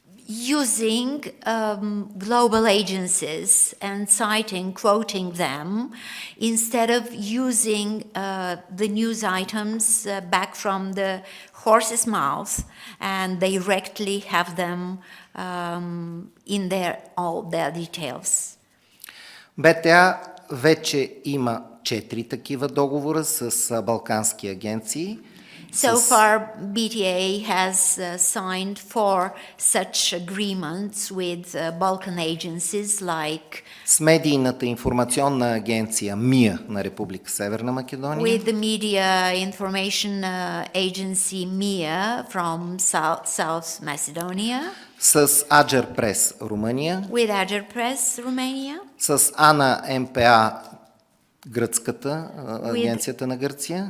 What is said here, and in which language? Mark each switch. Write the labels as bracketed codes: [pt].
[en] using global agencies and quoting them, instead of using the news items back from the horse's mouth and directly have them in all their details. [bg] БТА вече има 4 такива договора с балкански агенции. [en] So far, BTA has signed 4 such agreements with Balkan agencies like [bg] с медийната информационна агенция МИА на Република Северна Македония, [en] with the media information agency MIA from South Macedonia, [bg] с Аджер Прес Румъния, [en] with Ager Press Romania, [bg] с АНА-МПА Гръцката, агенцията на Гърция,